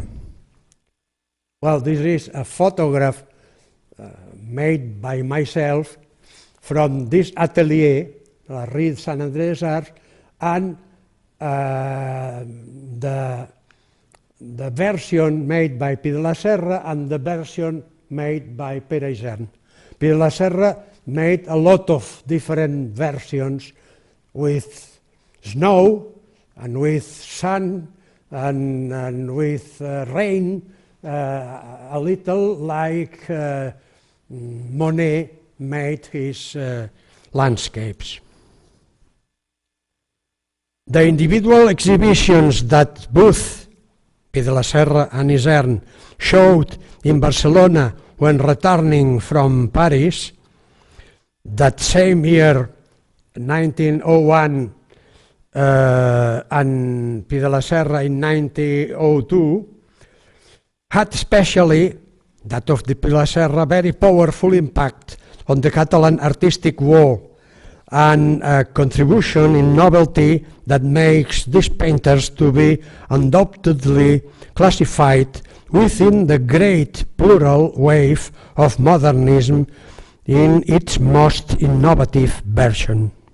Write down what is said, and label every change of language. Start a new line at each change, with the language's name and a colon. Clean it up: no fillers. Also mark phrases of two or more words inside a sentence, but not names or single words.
English: Well, this is a photograph made by myself from this atelier, La Rue Saint-André-des-Arts, and the version made by Pi de la Serra and the version made by Pere Isern. Pi de la Serra made a lot of different versions with snow and with sun and with rain, a little like Monet made his landscapes. The individual exhibitions that both Pi de la Serra and Isern showed in Barcelona when returning from Paris, that same year, 1901, and Pi de la Serra in 1902, had especially, that of the Pi de la Serra, very powerful impact on the Catalan artistic world, and a contribution in novelty that makes these painters to be undoubtedly classified within the great plural wave of modernism in its most innovative version.